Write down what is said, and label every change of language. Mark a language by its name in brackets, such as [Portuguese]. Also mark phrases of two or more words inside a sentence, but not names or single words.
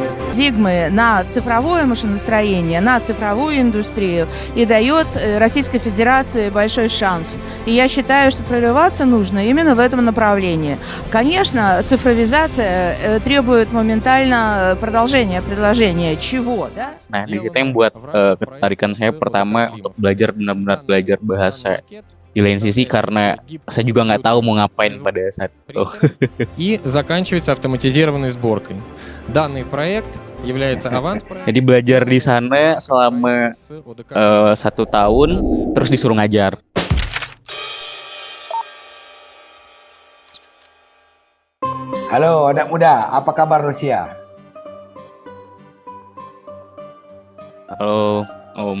[Russian] Парадигмы на цифровое машиностроение, на цифровую индустрию и дает Российской Федерации большой шанс. И я считаю, что прорываться нужно именно в этом направлении. Конечно, цифровизация требует моментально продолжения предложения. Чего, да? [Indonesian] Nah, di situ yang buat ketertarikan saya pertama untuk belajar benar-benar belajar bahasa. Di lain sisi karena saya juga nggak tahu mau ngapain pada saat itu. [Russian] И заканчивается автоматизированной сборкой. Данный проект является [Indonesian] Jadi belajar di sana selama 1 tahun, terus disuruh ngajar. Halo anak muda, apa kabar Rusia? Halo Om.